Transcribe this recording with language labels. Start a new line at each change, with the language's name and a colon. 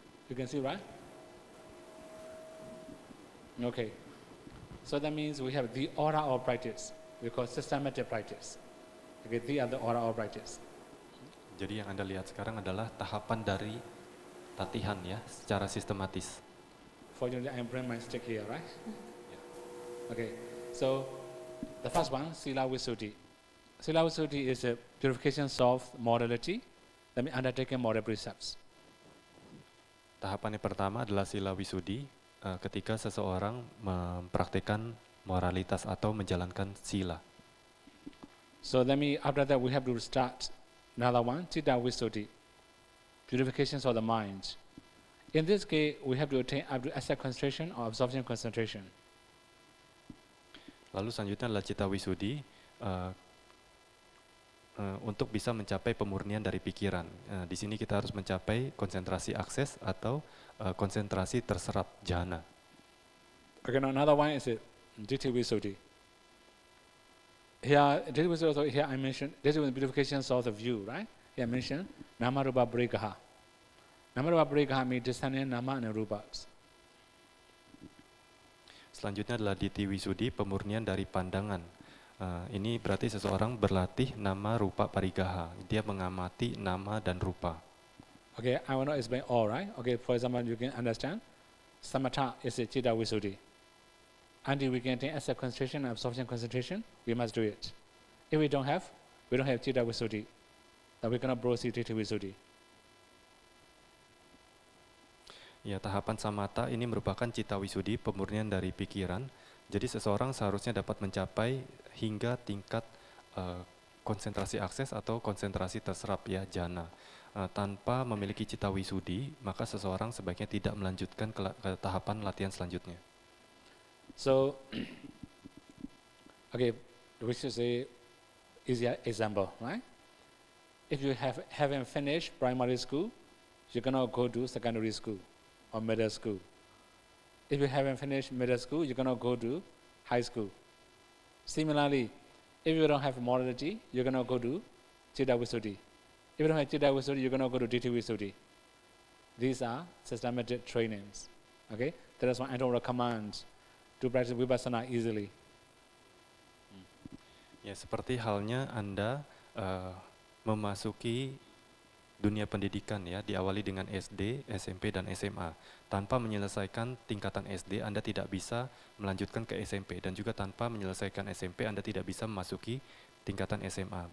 English: You can see, right? Okay. So that means we have the order of practice. We call systematic practice. Okay, the other order of practice.
Indonesian: Jadi yang Anda lihat sekarang adalah tahapan dari latihan ya, secara sistematis.
English: Fortunately, I bring my stick here, right? Okay. So the first one, Sila Visuddhi. Sila Visuddhi is a purification of morality. That means undertaking moral precepts.
Indonesian: Tahapan yang pertama adalah Sila Visuddhi, ketika seseorang mempraktikkan moralitas atau menjalankan sila.
English: So that means after that we have to start another one, Chitta Visuddhi, purifications of the mind. In this case, we have to attain up to asset concentration or absorption concentration.
Indonesian: Lalu selanjutnya adalah Citta Visuddhi, untuk bisa mencapai pemurnian dari pikiran. Di sini kita harus mencapai konsentrasi akses atau konsentrasi terserap jhana.
English: Okay, now another one is Ditti Visuddhi. Here, Ditti Visuddhi, here I mentioned, this is the purifications of the view, right? Here I mentioned Nama Rupa Brikaha. Nama Rupa Brikaha means discerning Nama and Rupas.
Indonesian: Selanjutnya adalah Ditti Visuddhi, pemurnian dari pandangan. Ini berarti seseorang berlatih nama rupa parigaha. Dia mengamati nama dan rupa.
English: Okay, I will not explain all, right? Okay, for example, you can understand. Samatha is a Chitta Visuddhi. Until we can attain asset concentration and absorption concentration, we must do it. If we don't have Chitta Visuddhi, then we cannot proceed Ditti Visuddhi.
Indonesian: Ya, tahapan samatha ini merupakan Citta Visuddhi, pemurnian dari pikiran. Jadi seseorang seharusnya dapat mencapai hingga tingkat konsentrasi akses atau konsentrasi terserap ya, jhana. Tanpa memiliki Citta Visuddhi, maka seseorang sebaiknya tidak melanjutkan ke tahapan latihan selanjutnya.
English: So, okay, we should say easy example, right? If you haven't finished primary school, you cannot go to secondary school or middle school. If you haven't finished middle school, you cannot go to high school. Similarly, if you don't have morality, you cannot go to Citta Visuddhi. If you don't have Citta Visuddhi, you cannot go to Ditti Visuddhi. These are systematic trainings. Okay, that is why I don't recommend to practice vipassana easily.
Indonesian: Ya, seperti halnya Anda memasuki dunia pendidikan ya, diawali dengan SD, SMP, dan SMA. Tanpa menyelesaikan tingkatan SD, Anda tidak bisa melanjutkan ke SMP. Dan juga tanpa menyelesaikan SMP, Anda tidak bisa memasuki tingkatan SMA.